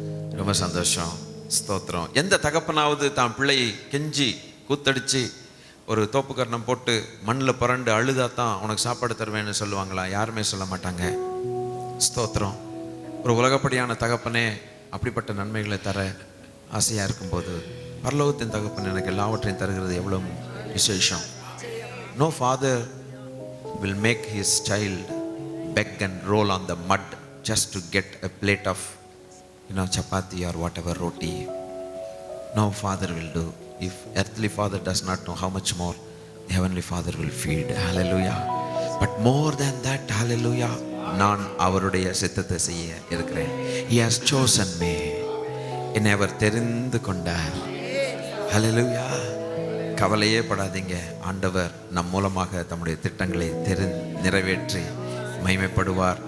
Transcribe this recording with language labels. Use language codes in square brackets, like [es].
[ta] ரொம்ப சந்தோஷம், ஸ்தோத்திரம். எந்த தகப்பனாவது தான் பிள்ளையை கெஞ்சி கூத்தடிச்சு ஒரு தோப்பு கரணம் போட்டு மண்ணில் புரண்டு அழுதாதான் உனக்கு சாப்பாடு தருவேன்னு சொல்லுவாங்களா? யாருமே சொல்ல மாட்டாங்க. ஸ்தோத்திரம். ஒரு உலகப்படியான தகப்பனே அப்படிப்பட்ட நன்மைகளை தர ஆசையாக இருக்கும்போது பரலோகத்தின் தகப்பன் எனக்கு எல்லாவற்றையும் தருகிறது எவ்வளோ விசேஷம். [en] No father will make his child beg and roll on the mud just to get a plate of chapati or whatever roti. No father will do. If earthly father does not know, how much more the heavenly father will feed. Hallelujah. But more than that, hallelujah, [ta] நான் அவருடைய சித்தத்தை செய்ய இருக்கிறேன். [en] He has chosen me. [ta] என்னை அவர் தெரிந்து கொண்டார். ஹல்லேலூயா. கவலையே படாதீங்க. ஆண்டவர் நம் மூலமாக தம்முடைய திட்டங்களை நிறைவேற்றி மகிமைப்படுவார்.